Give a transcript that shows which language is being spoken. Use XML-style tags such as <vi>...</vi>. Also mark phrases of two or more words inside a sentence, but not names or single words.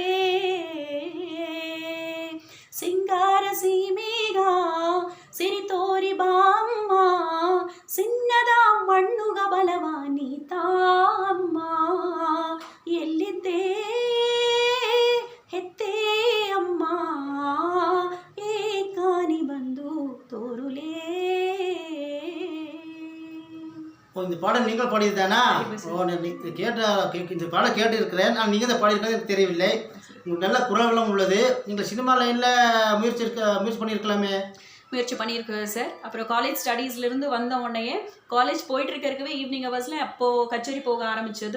<kn>ಸಿಂಗಾರ ಸೀಮೆಗ ಸಿರಿ ತೋರಿ ಬಾಮ್ಮ ಸಿನ್ನದ ಮಣ್ಣುಗ ಬಲವಾನಿ ತಾಮ್ಮ, ಎಲ್ಲಿದ್ದೇ ಹೆತ್ತೇ ಅಮ್ಮ ಏಕಾನಿ ಬಂದು ತೋರುಲೇ.</kn> <ta>இந்த பாடல் நீங்கள் பாடியது தானா? இந்த பாடல் கேட்டு இருக்கிறேன். நான் நீங்கள் தான் பாடியிருக்கிறது எனக்கு தெரியவில்லை. உங்களுக்கு நல்ல குரல்களும் உள்ளது. நீங்கள்</ta> <en>cinema line-இல்</en> <ta>முயற்சி பண்ணியிருக்கலாமே? முயற்சி பண்ணியிருக்கேன் சார். அப்புறம்</ta> <en>college studies-லேருந்து</en> <ta>வந்த உடனே காலேஜ் போயிட்டுருக்கிறதுக்கவே</ta> <en>evening hours-இல்</en> <ta>அப்போது கச்சேரி போக ஆரம்பித்தது.</ta>